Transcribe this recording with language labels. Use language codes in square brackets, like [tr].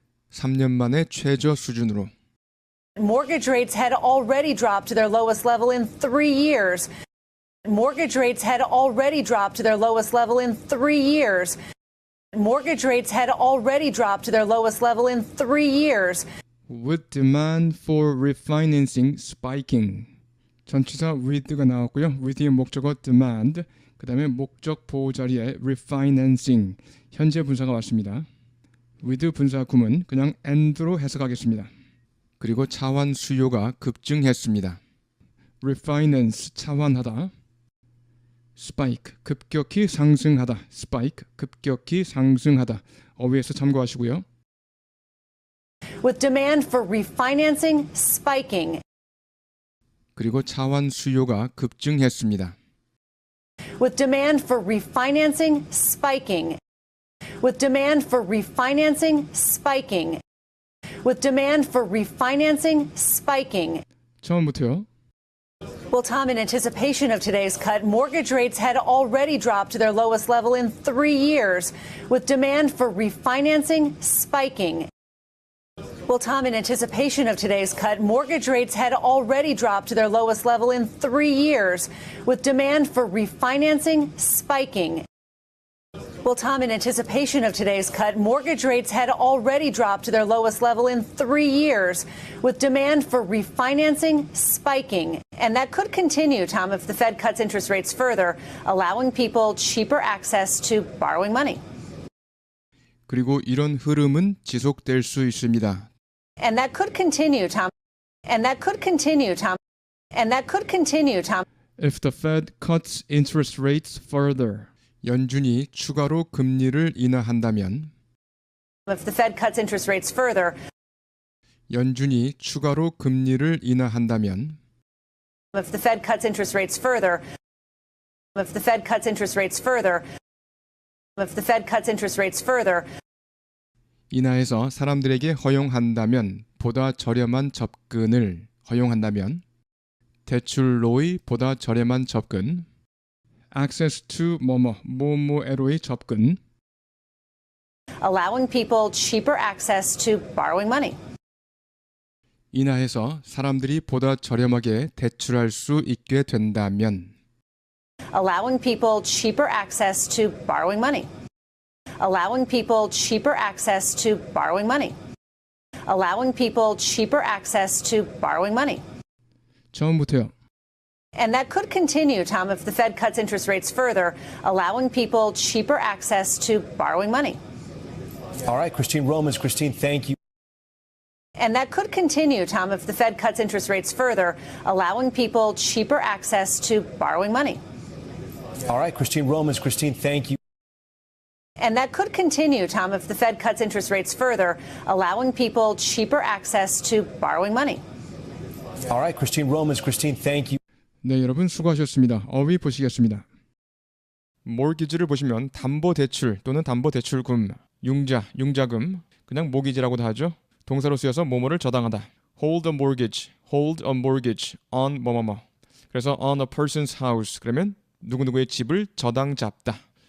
[ko] 3년 만에 최저 수준으로. [en] Mortgage rates had already dropped to their lowest level in 3 years. Mortgage rates had already dropped to their lowest level in 3 years. Mortgage rates had already dropped to their lowest level in 3 years. With demand for refinancing spiking. [ko] 전치사 with가 나왔고요. with의 목적어 demand, 그 다음에 목적 보호 자리에 refinancing, 현재 분사가 왔습니다. with 분사 구문 그냥 and로 해석하겠습니다. 그리고 차환 수요가 급증했습니다. refinance, 차환하다. spike, 급격히 상승하다. spike, 급격히 상승하다. 어휘에서 참고하시고요. [en] With demand for refinancing spiking. [ko] 그리고 차환 수요가 급증했습니다. [en] With demand for refinancing spiking. With demand for refinancing spiking. With demand for refinancing spiking. [ko] 처음부터요. [en] Well, Tom, in anticipation of today's cut, mortgage rates had already dropped to their lowest level in 3 years, with demand for refinancing spiking. Well, Tom, in anticipation of today's cut, mortgage rates had already dropped to their lowest level in 3 years, with demand for refinancing spiking. Well, Tom, in anticipation of today's cut, mortgage rates had already dropped to their lowest level in 3 years, with demand for refinancing spiking. And that could continue, Tom, if the Fed cuts interest rates further, allowing people cheaper access to borrowing money. [ko] 그리고 이런 흐름은 지속될 수 있습니다. [en] And that could continue, Tom. And that could continue, Tom. And that could continue, Tom. If the Fed cuts interest rates further, [ko] 연준이 추가로 금리를 인하한다면 [en] If the Fed cuts interest rates further, [ko] 연준이 추가로 금리를 인하한다면 [en] if the Fed cuts interest rates further, if the Fed cuts interest rates further, if the Fed cuts interest rates further, [ko] 인하에서 사람들에게 허용한다면 보다 저렴한 접근을 허용한다면 대출로의 보다 저렴한 접근 [en] access to [ko] 뭐뭐에로의 접근 [en] allowing people cheaper access to borrowing money. [ko] 인하해서 사람들이 보다 저렴하게 대출할 수 있게 된다면 [en] Allowing people cheaper access to borrowing money. Allowing people cheaper access to borrowing money. Allowing people cheaper access to borrowing money. [ko] 처음부터요. [en] And that could continue, Tom, if the Fed cuts interest rates further, allowing people cheaper access to borrowing money. All right, Christine Romans. Christine, thank you. And that could continue, Tom, if the Fed cuts interest rates further, allowing people cheaper access to borrowing money. All right, Christine Romans. Christine, thank you. And that could continue, Tom, if the Fed cuts interest rates further, allowing people cheaper access to borrowing money. All right, Christine Romans. Christine, thank you. [ko] 네, 여러분 수고하셨습니다. 어휘 보시겠습니다. mortgage를 보시면 담보대출 또는 담보대출금, 융자금, 그냥 모기지라고도 하죠. 동사로 쓰여서 뭐뭐를 저당하다. [en] hold a mortgage on 뭐뭐뭐. [ko] 그래서 [en] on a person's house [ko] 그러면 누구누구의 집을 저당 잡다.